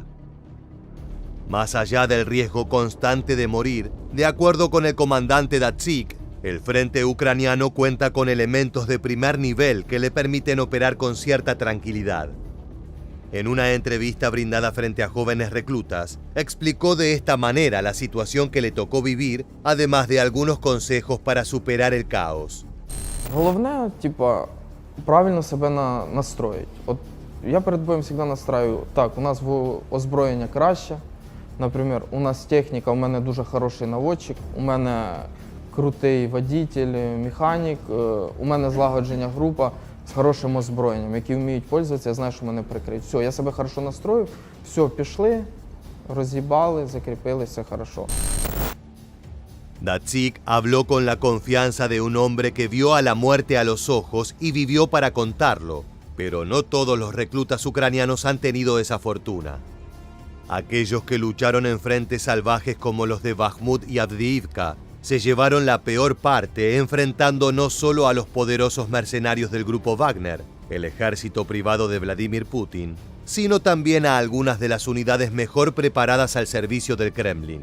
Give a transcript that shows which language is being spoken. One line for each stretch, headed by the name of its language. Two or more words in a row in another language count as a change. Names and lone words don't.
Spanish: Más allá del riesgo constante de morir, de acuerdo con el comandante Datsyk, el frente ucraniano cuenta con elementos de primer nivel que le permiten operar con cierta tranquilidad. En una entrevista brindada frente a jóvenes reclutas, explicó de esta manera la situación que le tocó vivir, además de algunos consejos para superar el caos.
Ukrainian: Головне, правильно себе настроїть. От я перед боєм завжди настраю, так, у нас озброєння краще. Наприклад, у нас техніка, у мене дуже хороший наводчик, у мене крутий водитель, механік, у мене злагодження група з хорошим озброєнням, які вміють пользуватися, я знаю, що мене прикриють. Все, я себе хорошо настроїв, все, пішли, роз'їбали, закріпили, все хорошо.
Spanish: Datsyk habló con la confianza de un hombre que vio a la muerte a los ojos y vivió para contarlo, pero no todos los reclutas ucranianos han tenido esa fortuna. Aquellos que lucharon en frentes salvajes como los de Bakhmut y Avdiivka se llevaron la peor parte, enfrentando no solo a los poderosos mercenarios del grupo Wagner, el ejército privado de Vladimir Putin, sino también a algunas de las unidades mejor preparadas al servicio del Kremlin.